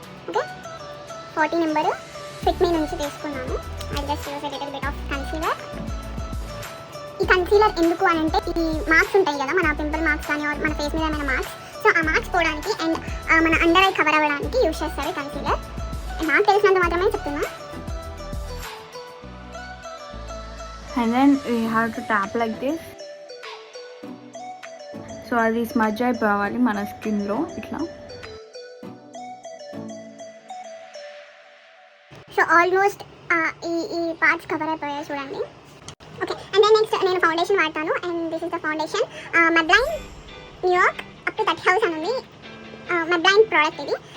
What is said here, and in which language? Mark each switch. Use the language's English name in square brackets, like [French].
[Telugu] Okay, 40 number fit మీ నుంచి తీసుకున్నాను. [English] I just use little bit of concealer. [Telugu] ఈ concealer ఎందుకు అని అంటే, ఈ మార్క్స్ ఉంటాయి కదా, మన పింపుల్ మార్క్స్ కానీ మన ఫేస్ మీద ఏమైనా మార్క్స్, సో ఆ మార్క్స్ పోవడానికి అండ్ మన అండర్ ఐ కవర్ అవ్వడానికి యూజ్ చేస్తారు కన్సీలర్. నాకు తెలిసినంత మాత్రమే చెప్తున్నా. [English] And then we have to tap like this. [Telugu] So అది స్మజ్ అయిపోవాలి మన స్కిన్లో ఇట్లా. సో ఆల్మోస్ట్ ఈ పార్ట్స్ కవర్ అయిపోయాయి చూడండి. ఓకే, అండ్ దెన్ నెక్స్ట్ నేను ఫౌండేషన్ వాడతాను. [English] and this is the foundation మెబ్లైన్ New York up to 30 house [Telugu] అని ఉంది. మెబ్లైన్ ప్రోడక్ట్ ఇది.